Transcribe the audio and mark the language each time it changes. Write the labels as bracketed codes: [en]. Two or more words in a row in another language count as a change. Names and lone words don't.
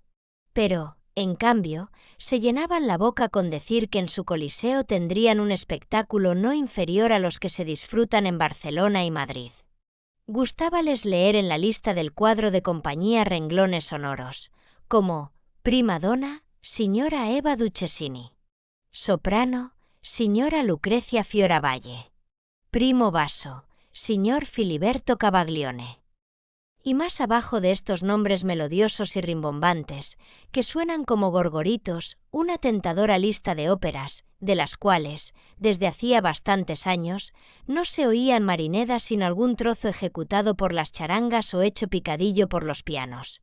[es] Pero, en cambio, se llenaban la boca con decir que en su coliseo tendrían un espectáculo no inferior a los que se disfrutan en Barcelona y Madrid. Gustábales leer en la lista del cuadro de compañía renglones sonoros, como [it] prima donna, signora Eva Duchesini; soprano, signora Lucrecia Fioravalle; primo basso, signor Filiberto Cavaglione. [es] Y más abajo de estos nombres melodiosos y rimbombantes, que suenan como gorgoritos, una tentadora lista de óperas, de las cuales, desde hacía bastantes años, no se oía en Marineda sino algún trozo ejecutado por las charangas o hecho picadillo por los pianos.